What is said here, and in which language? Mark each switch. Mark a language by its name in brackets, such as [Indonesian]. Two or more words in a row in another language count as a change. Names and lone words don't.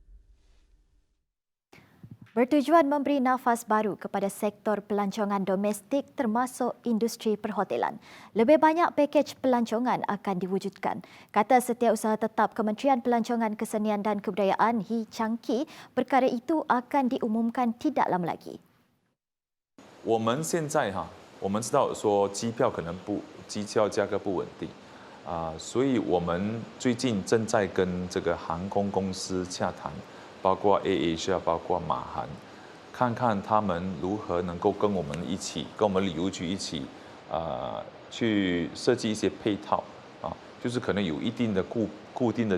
[Malay] Bertujuan memberi nafas baru kepada sektor pelancongan domestik termasuk industri perhotelan. Lebih banyak pakej pelancongan akan diwujudkan. Kata Setiausaha Tetap Kementerian Pelancongan Kesenian dan Kebudayaan Hee Chang Kee, perkara itu akan diumumkan tidak lama lagi. [Chinese] 我们现在我们知道说机票价格不稳定所以我们最近正在跟这个航空公司洽谈。包括 AirAsia 包括马航，看看他们如何能够跟我们旅游局一起去设计一些配套啊，就是可能有一定的固定的